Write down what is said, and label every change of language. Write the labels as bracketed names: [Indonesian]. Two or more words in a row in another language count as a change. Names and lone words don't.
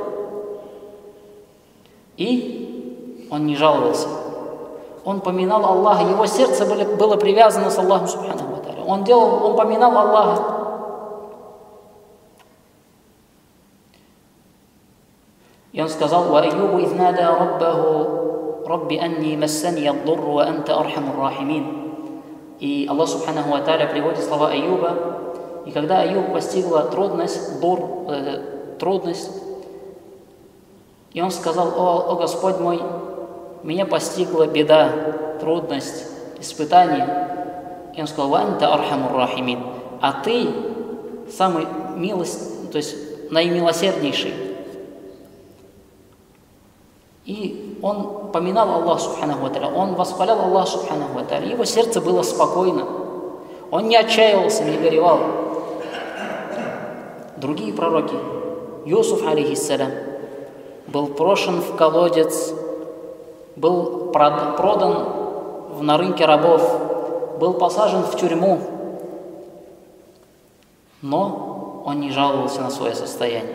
[Russian] И он не жаловался. Он поминал Аллаха, его сердце было привязано с Аллахом [Arabic] سبحانه وتعالى. [Russian] Он поминал Аллаха. И он сказал: [Arabic] «وأيوب إذ نادى ربه رب أني مسني الضر وأنت أرحم الراحمين». [Russian] И Аллах [Arabic] سبحانه وتعالى [Russian] приводит слова Айюба. И когда Айюб постигла трудность, трудность, и он сказал: «О Господь мой, меня постигла беда, трудность, испытание». И он сказал: [Arabic] «وأنت أرحم الراحمين». [Russian] А ты самый то есть наимилосерднейший. И он поминал Аллаха [Arabic] سبحانه وتعالى, [Russian] он восхвалял Аллаха [Arabic] سبحانه وتعالى. [Russian] Его сердце было спокойно, он не отчаивался, не горевал. Другие пророки, Юсуф, алейхиссалям, был брошен в колодец, был продан на рынке рабов, был посажен в тюрьму, но он не жаловался на свое состояние.